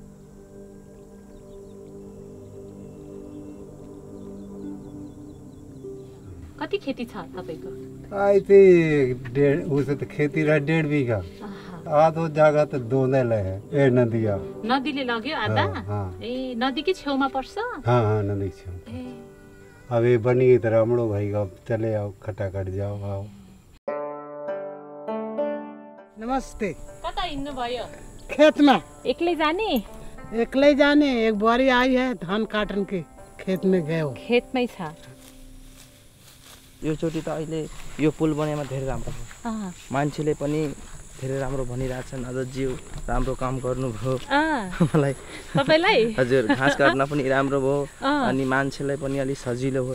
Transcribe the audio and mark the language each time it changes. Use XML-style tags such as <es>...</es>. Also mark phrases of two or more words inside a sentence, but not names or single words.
<ne>कति खेती छ तपाईको? आइते उसे त खेती र 1.5 बिघा। आधो जग्गा त दोनेले है। ए नदिया, नदीले लग्यो आधा। ए नदीकै छेउमा पर्छ? हाँ नदी छेउ।</ne> <hi>अब ये बनी गई तो रामड़ो भाई का चले आओ, खटाखट जाओ आओ।</hi> <ne>नमस्ते। कता हिँड्नु भयो? खेतमा। एक्लै जाने? एक्लै जाने।</ne> <hi>एक बुहारी आई है धान काटन के, खेत में गए हो।</hi> <ne>खेतमै छ। यो चोटि त अहिले यो पुल बनेमा धेरै राम्रो भयो। मान्छेले पनि धेरै राम्रो भनिरहेछन्। अजज्यू राम्रो काम गर्नुभयो। मलाई तपाईलाई हजुर घाँस काट्न पनि राम्रो भयो अनि मान्छेलाई पनि अलि सजिलो भयो।</ne>